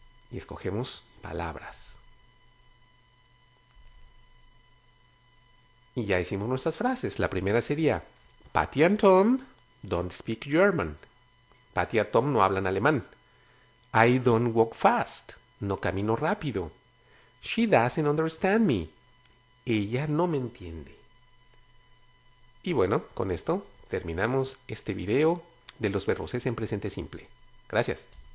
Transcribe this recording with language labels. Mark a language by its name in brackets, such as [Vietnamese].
[Spanish] Y escogemos palabras. Y ya hicimos nuestras frases. La primera sería [English] Patty and Tom don't speak German. [Spanish] Patty y Tom no hablan alemán. [English] I don't walk fast. [Spanish] No camino rápido. [English] She doesn't understand me. [Spanish] Ella no me entiende. Y bueno, con esto terminamos este video de los verbos es en presente simple. Gracias.